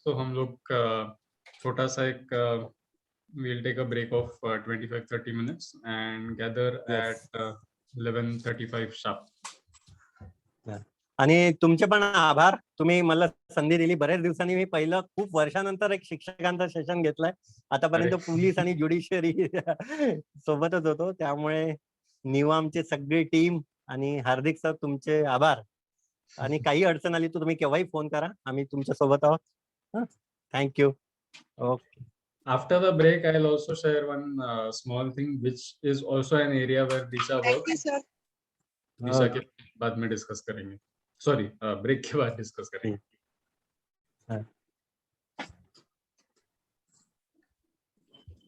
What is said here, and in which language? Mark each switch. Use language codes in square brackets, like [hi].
[hi] तो हम लोग छोटा सा एक [en] we'll take a break of 25-30 minutes and gather at 11:35 sharp. [mr] आणि तुमचे पण आभार, तुम्ही मला संधी दिली. बऱ्याच दिवसांनी मी पहिलं खूप वर्षानंतर एक शिक्षकांचा सेशन घेतलाय. आतापर्यंत पोलीस आणि ज्युडिशियरी सोबतच होतो, त्यामुळे निवामची सगळी टीम आणि हार्दिक सर तुमचे आभार. आणि काही अडचण आली तर तुम्ही केव्हाही फोन करा, आम्ही तुमच्या सोबत आहोत. [en] Thank you. Okay. After the break, I'll also share one small thing, which is also an area where Disha works. Thank you, sir. [hi] दिशा के बाद में डिस्कस करेंगे, सॉरी ब्रेक के बाद डिस्कस करेंगे.